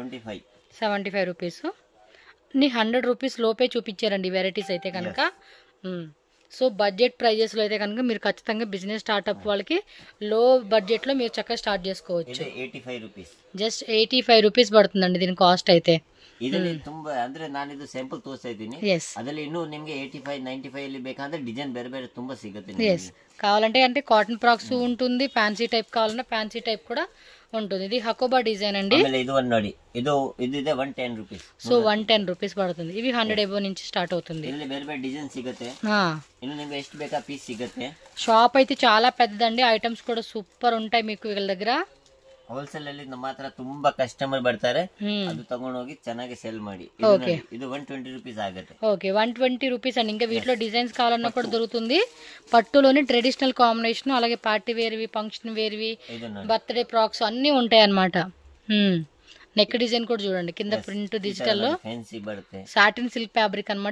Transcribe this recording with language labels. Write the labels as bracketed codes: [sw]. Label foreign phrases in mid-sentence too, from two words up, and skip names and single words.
[te] 75 రూపీస్. నీ 100 రూపీస్ లోపే చూపించారండి వెరైటీస్ అయితే కనుక. సో [en] budget prices [te] లో అయితే కనుక మీరు ఖచ్చితంగా [en] business startup [te] వాళ్ళకి [en] low budget [te] లో మీరు చక్కగా స్టార్ట్ చేసుకోవచ్చు. 85 రూపీస్, జస్ట్ 85 రూపీస్ పడుతుందండి దీని కాస్ట్ అయితే. [kn] ಇದರಲ್ಲಿ ತುಂಬಾ ಅಂದ್ರೆ ನಾನಿದು ಸ್ಯಾಂಪಲ್ ತೋರಿಸ್ತಾ ಇದ್ದೀನಿ. ಅದರಲ್ಲಿ ಇನ್ನೂ ನಿಮಗೆ 85 95 ಅಲ್ಲಿ ಬೇಕಂದ್ರೆ ಡಿಸೈನ್ ಬೇರೆ ಬೇರೆ ತುಂಬಾ ಸಿಗುತ್ತೆ. [te] కావాలంటే అంటే [en] cotton frocks [te] ఉంటుంది, [en] fancy type [te] కావాలన్నా [en] fancy type [te] కూడా ఉంటుంది. ఇది హకోబా డిజైన్ అండి. [kn] ಇದು ಒಂದು ನೋಡಿ, ಇದು ಇದೆ 110 రూపీస్. [te] సో 110 రూపీస్ పడుతుంది. ఇవి 100 ఎబో నుంచి స్టార్ట్ అవుతుంది. [kn] ಇದರಲ್ಲಿ ಬೇರೆ ಬೇರೆ ಡಿಸೈನ್ ಸಿಗುತ್ತೆ. ಇನ್ನು ನಿಮಗೆ ಎಷ್ಟು ಬೇಕಾ ಪೀಸ್ ಸಿಗುತ್ತೆ. [te] షాప్ అయితే చాలా పెద్దదండి, ఐటమ్స్ కూడా సూపర్ ఉంటాయి మీకు వీళ్ళ దగ్గర. [kn] ಹೋಲ್ಸೇಲ್ ಅಲ್ಲಿ ನಮ್ಮ ಹತ್ರ ತುಂಬಾ ಕಸ್ಟಮರ್ ಬರ್ತಾರೆ, ಅದು ತಗೊಂಡೋಗಿ ಚೆನ್ನಾಗಿ ಸೇಲ್ ಮಾಡಿ. ಇದು 120 రూపీస్ ಆಗುತ್ತೆ. [te] ఓకే, 120 రూపీస్ అండి. ఇంకా వీటిలో డిజైన్స్ కావాలన్నా కూడా దొరుకుతుంది. పట్టులోని [en] traditional combination, [te] అలాగే పార్టీ వేర్వి, ఫంక్షన్ వేర్వి, [en] birthday frocks [te] అన్ని ఉంటాయి అన్నమాట. [en] neck design [te] కూడా చూడండి, కింద [en] print digital [te] లో [en] satin silk fabric [te] అన్నమాట.